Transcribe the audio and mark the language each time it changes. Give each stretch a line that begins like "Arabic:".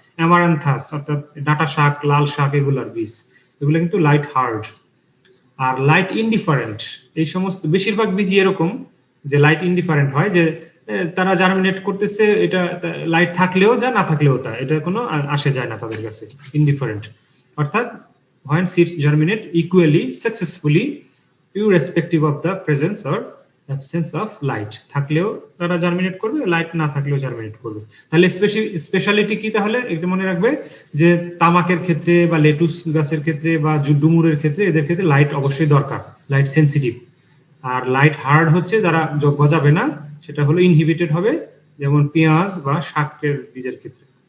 Bangla: Amaranthus অর্থাৎ ডাঁটা শাক, লাল শাক, এগুলার বীজ, এগুলো কিন্তু লাইট হার্ড। আর লাইট ইনডিফারেন্ট, এই সমস্ত বেশিরভাগ বীজই এরকম যে লাইট ইনডিফারেন্ট হয়, যে তারা জার্মিনেট করতেছে, এটা লাইট থাকলেও যা, না থাকলেও তা, এটা কোনো আসে যায় না তাদের কাছে, ইনডিফারেন্ট।
English: অর্থাৎ when seeds germinate equally successfully irrespective of the presence or absence of light,
Bangla: থাকলেও তারা জার্মিনেট করবে,
English: Light না থাকলেও germinate করবে।
Bangla: তাহলে স্পেশালিটি কি, তাহলে একটু মনে রাখবে যে তামাকের ক্ষেত্রে বা লেটুস গাছের ক্ষেত্রে বা ডুমুরের ক্ষেত্রে এদের ক্ষেত্রে লাইট অবশ্যই দরকার, লাইট সেনসিটিভ। আর লাইট হার্ড হচ্ছে যারা গজাবে না, সেটা হলো ইনহিবিটেড হবে, যেমন পেঁয়াজ বা শাকের বীজের ক্ষেত্রে।